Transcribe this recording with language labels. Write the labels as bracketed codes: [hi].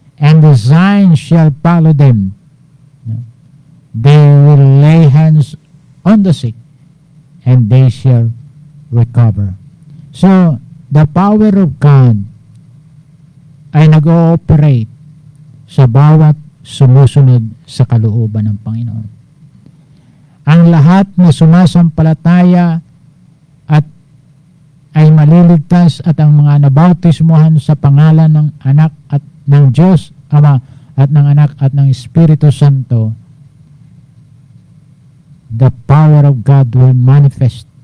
[en] And the signs shall follow them. They will lay hands on the sick and they shall recover. So, the power of God [tl] ay nag-ooperate sa bawat sumusunod sa kalooban ng Panginoon. Ang lahat na sumasampalataya at ay maliligtas at ang mga nabautismuhan sa pangalan ng anak at ng Diyos Ama at ng Anak at ng Espiritu Santo, [en] the power of God will manifest.